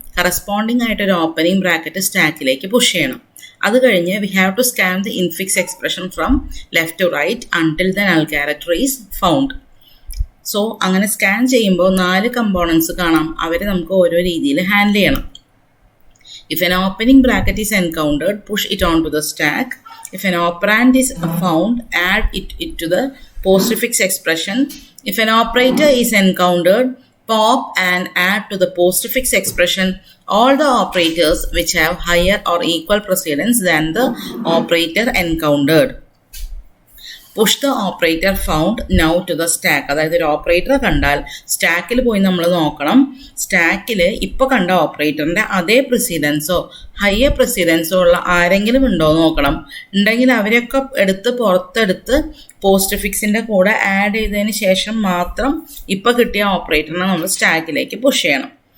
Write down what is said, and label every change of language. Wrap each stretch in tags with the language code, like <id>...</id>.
<ml>Corresponding ആയിട്ട് ഒരു opening bracket സ്റ്റാക്കിലേക്ക് പുഷ് ചെയ്യണം. അത് കഴിഞ്ഞ്</ml> <en>We have to scan the infix expression from left to right until the null character is found.</en> <ml>So അങ്ങനെ scan ചെയ്യുമ്പോൾ 4 കമ്പോണൻസ് കാണാം, അവരെ നമുക്ക് ഓരോ രീതിയിൽ ഹാൻഡിൽ ചെയ്യണം.</ml> <en>If an opening bracket is encountered, push it onto the stack. If an operand is found, add it to the postfix expression. If an operator is encountered, pop and add to the postfix expression all the operators which have higher or equal precedence than the operator encountered. Push the operator found now to the stack.</en> <ml>അതായത് ഒരു operator കണ്ടാൽ സ്റ്റാക്കിൽ പോയി നമ്മൾ നോക്കണം, സ്റ്റാക്കിൽ ഇപ്പോൾ കണ്ട ഓപ്പറേറ്ററിൻ്റെ അതേ പ്രസിഡൻസോ ഹയർ പ്രസിഡൻസോ ഉള്ള ആരെങ്കിലും ഉണ്ടോ നോക്കണം. ഉണ്ടെങ്കിൽ അവരെയൊക്കെ പുറത്തെടുത്ത് പോസ്റ്റ് ഫിക്സിൻ്റെ കൂടെ ആഡ് ചെയ്തതിന് ശേഷം മാത്രം ഇപ്പോൾ കിട്ടിയ ഓപ്പറേറ്ററിനെ നമ്മൾ സ്റ്റാക്കിലേക്ക് പുഷ് ചെയ്യണം.</ml>